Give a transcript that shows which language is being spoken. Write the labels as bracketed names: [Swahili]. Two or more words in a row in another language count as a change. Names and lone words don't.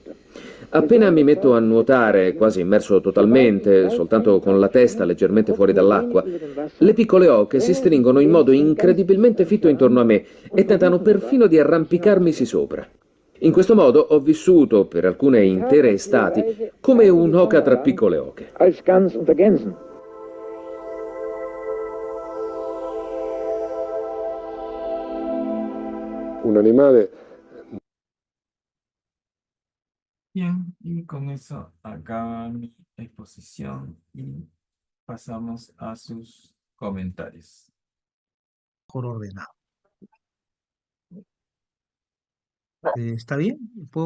[Italian] Appena mi metto a nuotare, quasi immerso totalmente, soltanto con la testa leggermente fuori dall'acqua, le piccole oche si stringono in modo incredibilmente fitto intorno a me e tentano perfino di arrampicarmisi sopra. In questo modo ho vissuto, per alcune intere estati, come un'oca tra piccole oche. Un animale. [Spanish] Bien, y con eso acaba mi exposición y pasamos a sus comentarios. Mejor ordenado. ¿Está bien? ¿Puedo